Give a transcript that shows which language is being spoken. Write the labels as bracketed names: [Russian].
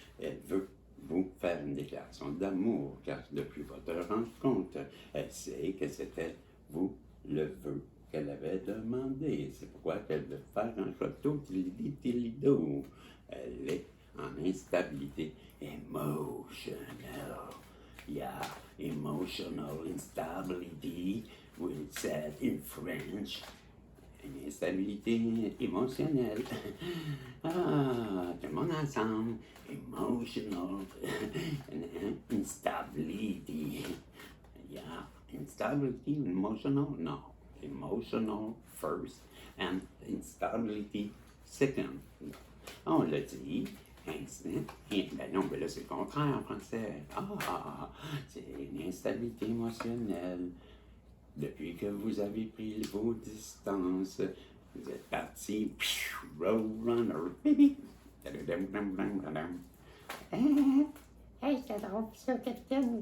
[French] Elle veut vous faire une déclaration d'amour, car depuis votre rencontre, elle sait que c'était vous le vœu qu'elle avait demandé. C'est pourquoi qu'elle veut faire un photo tilido. Elle est en instabilité émotionnelle. [English] Yeah, emotional instability, we said in French. [French] Une instabilité émotionnelle. Ah, tout le monde ensemble. [English] Emotional instability. Yeah, instability, emotional, no. Emotional first and instability second. [French] On l'a dit. Ben non, mais là c'est le contraire en français. Ah, c'est une instabilité émotionnelle. Depuis que vous avez pris vos distances, vous êtes parti, Roadrunner. Hey, c'est drôle, ça, capitaine.